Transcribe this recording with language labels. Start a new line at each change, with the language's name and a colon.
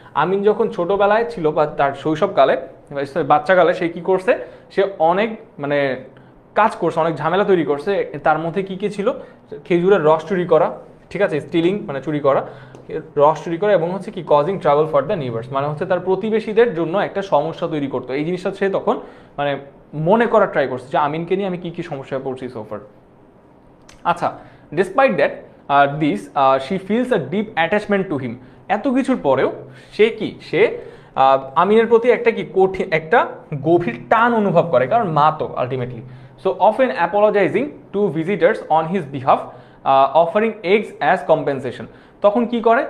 Bangla: আমিন যখন ছোটবেলায় ছিল বা তার শৈশবকালে বাচ্চাকালে সে কি করছে, সে অনেক মানে কাজ করছে, অনেক ঝামেলা তৈরি করছে। তার মধ্যে কি কি ছিল? খেজুরের রস চুরি করা, ঠিক আছে, স্টিলিং মানে চুরি করা, রস চুরি করা, এবং হচ্ছে কি
English: causing trouble for the neighbours
Bangla: মানে হচ্ছে তার প্রতিবেশীদের জন্য একটা সমস্যা তৈরি করতো। এই জিনিসটা সে তখন মানে মনে করার ট্রাই করছে যে আমিনকে নিয়ে আমি কি কি সমস্যায় পড়ছি সোফার।
English: আচ্ছা, despite that she feels a deep attachment to him.
Bangla: এত কিছুর পরেও সে আমিনের প্রতি একটা গভীর টান অনুভব করে, কারণ মা তো ultimately.
English: So often apologising to visitors on his behalf, offering eggs as compensation.
Bangla: তখন কি করে?